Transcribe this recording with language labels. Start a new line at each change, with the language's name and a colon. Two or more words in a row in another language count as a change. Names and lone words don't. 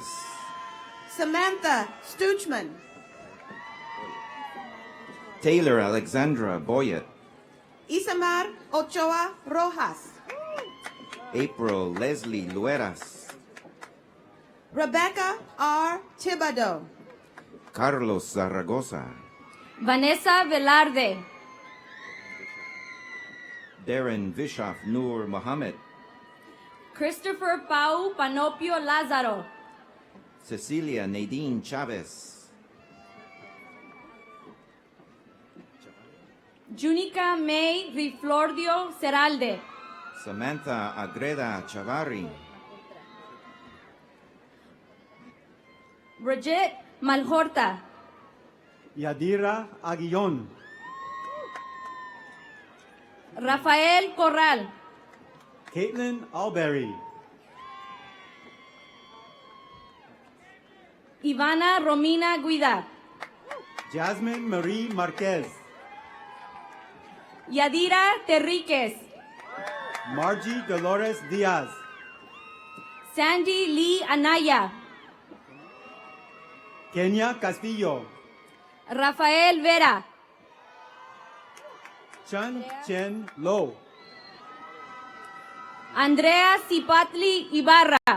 English: Samantha Stuchman. Taylor Alexandra Boyett. Isamar Ochoa Rojas. April Leslie Lueras. Rebecca R. Thibodeau. Carlos Zaragoza. Vanessa Velarde. Darren Bischoff Noor Mohammed. Christopher Pau Panopio Lázaro. Cecilia Nadine Chavez. Junica May Riflordio Seralde. Samantha Agreda Chavarri. Bridget Malhorta. Yadira Aguillon. Rafael Corral. Caitlin Alberry. Ivana Romina Guida. Jasmine Marie Marquez. Yadira Terríquez. Margie Dolores Diaz. Sandy Lee Anaya, Kenya Castillo. Rafael Vera, Chun Chen Lo. Andrea Cipatli Ibarra,